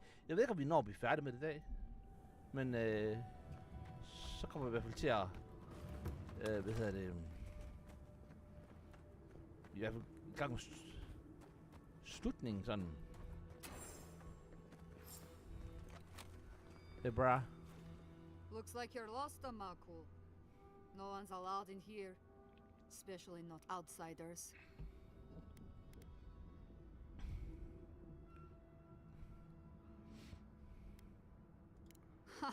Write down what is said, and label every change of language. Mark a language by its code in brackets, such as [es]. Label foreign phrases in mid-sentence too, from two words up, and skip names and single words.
[da] Jeg ved ikke, om vi når at blive færdige med det i dag. Men så kommer vi i hvert fald til at... hvad hedder det? I hvert fald i gang med slutningen sådan. [en] Hey, brah. Looks like you're lost, Amaku. No one's allowed in here, especially not outsiders. Ha!